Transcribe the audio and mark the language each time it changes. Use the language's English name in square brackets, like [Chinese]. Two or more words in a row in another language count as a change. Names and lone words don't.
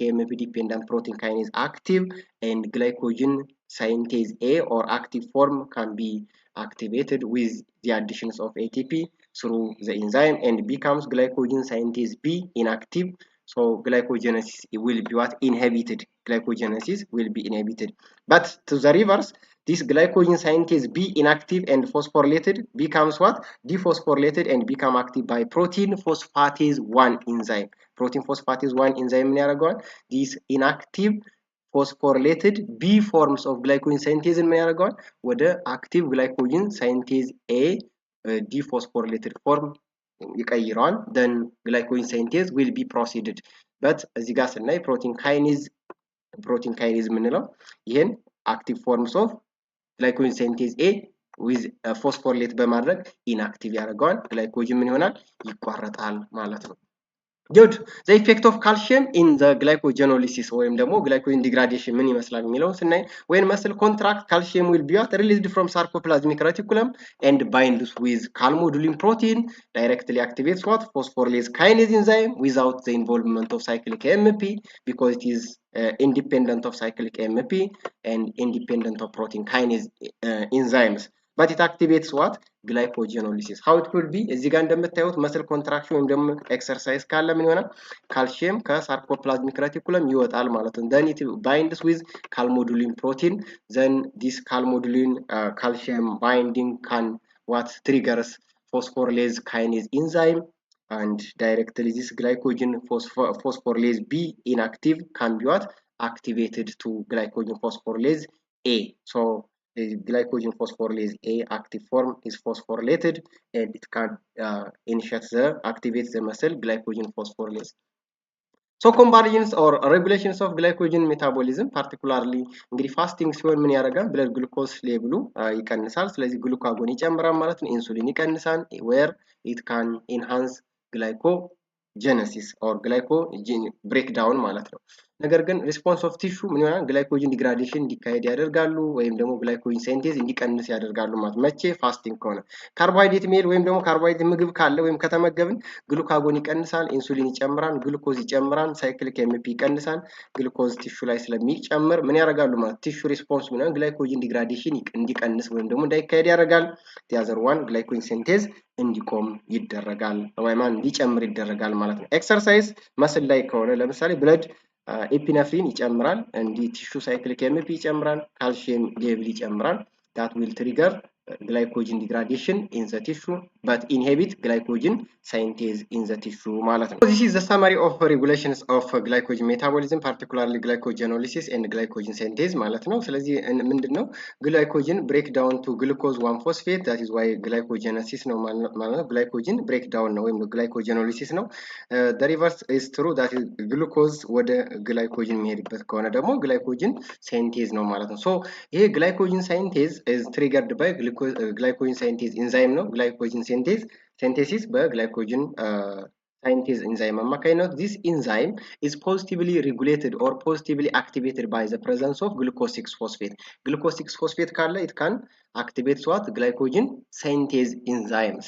[English] AMP dependent protein kinase active and glycogen synthase A or active form can be activated with the additions of ATP through the enzyme and becomes glycogen synthase B inactive so glycogenesis will be what inhibited but to the reverse this glycogen synthase B inactive and phosphorylated becomes what dephosphorylated and become active by protein phosphatase 1 enzyme [Amharic] ምን ያደርገዋል [English] this inactive phosphorylated B forms of glycogen synthase [Amharic] ምን ያደርገዋል ወደ [English] active glycogen synthase A dephosphorylated form ይቀይረዋል then glycogen synthase will be proceeded but [Amharic] እዚህ ጋር ስናይ [English] protein kinase [Amharic] ምንለው ይሄን [English] active forms of glycogen synthase A with phosphorylate በማድረግ inactive ያደርገዋል glycogen [Amharic] ምን ይሆናል ይቋረጣል ማለት ነው [English] good the effect of calcium in the glycogenolysis [Amharic] ወይም ደግሞ [English] glycogen degradation [Amharic] ምን ይመስላል የሚለው ስናይ [English] when muscle contract calcium will be released from sarcoplasmic reticulum and binds with calmodulin protein directly activates what phosphorylase kinase enzyme without the involvement of cyclic AMP because it is independent of cyclic AMP and independent of protein kinase enzymes but it activates what glycogenolysis how it will be [Amharic] እዚህ ጋር እንደምታዩት [English] muscle [Amharic] contraction ወይም ደግሞ exercise ካለ ምን ይሆናል calcium ከሳርኮፕላዝሚክ ሬቲኩለም ይወጣል ማለት ነው [English] then it binds with calmodulin protein then this calmodulin calcium binding can what triggers phosphorylase kinase enzyme and directly this glycogen phosphorylase B inactive can be what activated to glycogen phosphorylase A so glycogen phosphorylase A active form is phosphorylated and it can activate the muscle glycogen phosphorylase. So comparisons or regulations of glycogen metabolism particularly [Amharic] እንግዲህ ፋስቲንግ ሲሆን ምን ያደርጋል? [English] blood glucose level [Amharic] ይቀንሳል። ስለዚህ ግሉካጎን ይጨምራል ማለት ነው። ኢንሱሊን ይቀንሳል [English] where it can enhance glycogenesis or glycogen breakdown [Amharic] ማለት ነው። ነገር ግን [English] response of tissue [Amharic] ምን ይሆናል? [English] glycogen degradation [Amharic] እንዲካሄድ ያደርጋሉ ወይም ደግሞ [English] glycogen synthase [Amharic] እንዲቀንስ ያደርጋሉ ማለት መቼ? ፋስቲንግ ከሆነ። [English] carbohydrate meal [Amharic] ወይም ደግሞ ካርቦሃይድሬት ምግብ ካለ ወይም ከተመገብን ግሉካጎን ይቀንሳል፣ ኢንሱሊን ይጨምራል፣ ግሉኮዝ ይጨምራል፣ [English] cyclic AMP [Amharic] ይቀንሳል። ግሉኮዝ ቲሹ ላይ ስለሚጨምር ምን ያደርጋሉ ማለት [English] tissue response [Amharic] ምን [English] glycogen degradation [Amharic] እንዲቀንስ ወይም ደግሞ እንዳይካሄድ ያደርጋል። [English] the other one glycogen synthase [Amharic] እንዲቆም ይደረጋል ወይም እንዲጨምር ይደረጋል ማለት ነው። [English] exercise muscle [Amharic] ላይ ከሆነ ለምሳሌ [English] blood epinephrine [Amharic] ይጨምራል፣ እንዲህ ቲሹ [English] cyclic AMP [Amharic] ይጨምራል፣ [English] calcium level [Amharic] ይጨምራል። [English] that will trigger glycogen degradation in the tissue but inhibit glycogen synthase in the tissue [Amharic] ማለት ነው። [English] This is the summary of regulations of glycogen metabolism particularly glycogenolysis and glycogen synthase [Amharic] ማለት ነው። ስለዚህ ምንድነው [English] glycogen break down to glucose 1-phosphate that is why glycogenesis [Amharic] ነው ማለት ነው። [English] glycogen break down [Amharic] ነው ወይም [English] glycogenolysis ነው። the reverse is true that is glucose [Amharic] ወደ glycogen የሚሄድበት ከሆነ ደግሞ [English] glycogen synthase [Amharic] ነው ማለት ነው። [English] so ይሄ glycogen synthase is triggered by glycogen synthase enzyme ነው። glycogen synthesis በglycogen synthase enzyme አማካኝነት this enzyme is positively regulated or positively activated by the presence of glucose 6-phosphate. glucose 6-phosphate ካለ it can activate what glycogen synthase enzymes.